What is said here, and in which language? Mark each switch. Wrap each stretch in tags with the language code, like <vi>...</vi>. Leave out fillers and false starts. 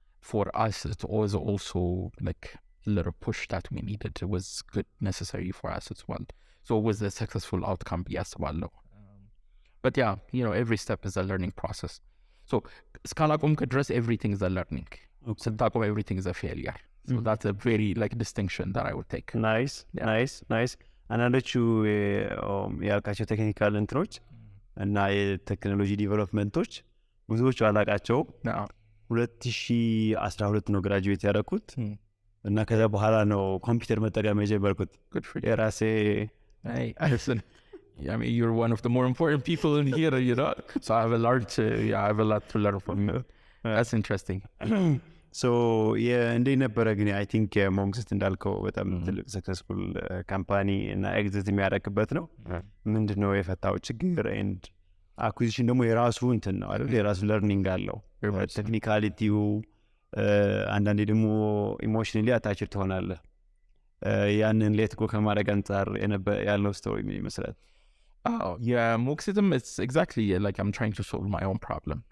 <en>for us it was also like a little push that we needed it was good necessary for us as well so it was a successful outcome yes well but yeah you know every step is a learning process so</en> <am>እስካላቆምክ ድረስ</am> <en>everything is a learning ስታቆም everything is a failure so that's a very like distinction that I would take</en> <am>nice አንዳንዶቹ ያልካቸው ቴክኒካል እንትኖች እና የቴክኖሎጂ ዲቨሎፕመንቶች ብዙዎቹ አላቃቸው 2012 ነው ግራጁዌት ያደረኩት እና ከዛ በኋላ ነው ኮምፒውተር መጠቀም የጀመርኩት የራሴ</am> <en>listen I mean you're one of the more important people in here you know so I have a lot to learn from you that's interesting.</en> <am>ሶ እንዴት ነበረ ግን አይ ቲንክ ሞንክስት እንዳልከው በጣም ትልቅ ሰክሰስፉል ካምፓኒ እና ኤግዚት የሚያደርግበት ነው። ምንድን ነው የፈታው ችግር? ኤንድ አኩዚሽን ደግሞ የራሱ እንትን ነው አይደል? የራሱ ለርኒንግ አለው። ቴክኒካሊቲው አንዳንዴ ደግሞ ኢሞሽናሊ አታችድ ትሆናለህ። ያንን ሌት ጎ ከማድረግ አንጻር ያለው ስቶሪ ምን ይመስላል?</am> <en>የሞክሲትም it's exactly like I'm trying to solve my own problem.</en>